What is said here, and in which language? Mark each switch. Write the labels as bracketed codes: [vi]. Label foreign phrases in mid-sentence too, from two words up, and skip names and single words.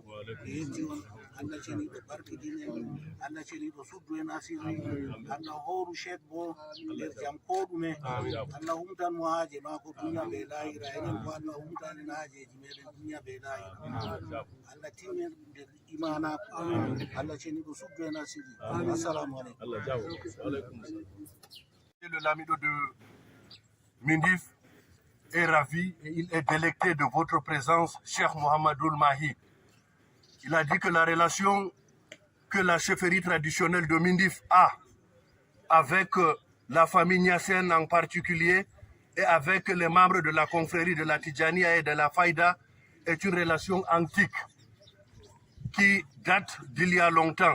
[ff] Yetti on Allah ceniɗo barkidinen, Allah ceniɗo suddu en asiri, Allah horu chek bo nder jam ko ɗume, Allah humtan mo haaje mako duniya be lahira, enen bo Allah humtanen haajeji meɗen duniya be lahira. Allah tinen nder imanako, Allah ceniɗo suddu en asiri. [ar] Assalamu aleykum. [fr] Le Lamido de Mindif est ravi et il est délecté de votre présence, Cheikh Mohamedoul Mahi. Il a dit que la relation que la chefferie traditionnelle de Mindif a avec la famille Niassène en particulier et avec les membres de la confrérie de la Tidjania et de la Faïda est une relation antique qui date d'il y a longtemps.